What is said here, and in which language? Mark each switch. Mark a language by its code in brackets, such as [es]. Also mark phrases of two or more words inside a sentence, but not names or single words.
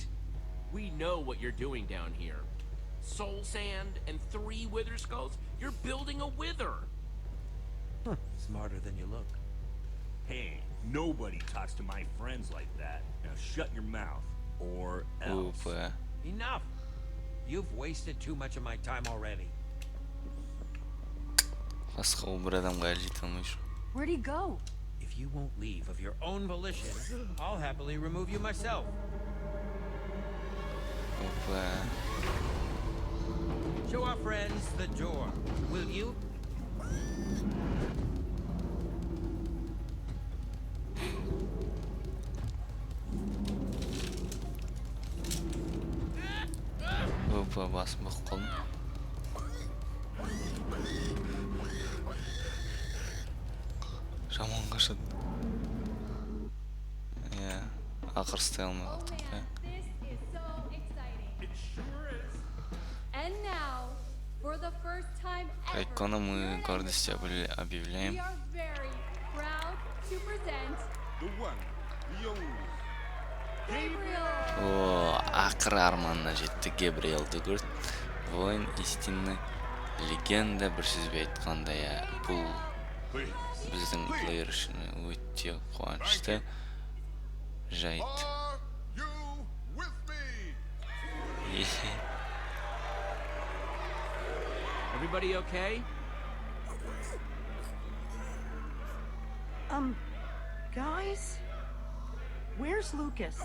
[en] We know what you're doing down here. Soul sand and 3 wither skulls? You're building a wither! Smarter than you look. Hey, nobody talks to my friends like that. Now shut your mouth, or else. [kk] Опа. [en] Enough! You've wasted too much of my time already. [kk] Басқа ол бір адамға әлі жете алмай жүр. [en] Where'd he go? If you won't leave of your own volition, I'll happily remove you myself. [kk] Опа. [en] Show our friends the door, will you? [kk] Опа, басым бұқып қалдым. Жаман қашады. Иә, ақыр ұстай алмай қалдық. Иә. [en] This is so exciting. It sure is. And now, for the first time ever, [ru] Икона мы [en] here at [ru] гордостью АЙДОЛ, объявляем. [en] we are very proud to present The one, the only. Gabriel. [kk] О, ақыры арманына жетті Габриэл Дугурт. [ru] Воин истинный легенда, [kk] бір сөзбен айтқанда, иә, бұл біздің плеер үшін өте қуанышты жайт. [en] Are you with me? Everybody okay? Guys? Where's Lucas?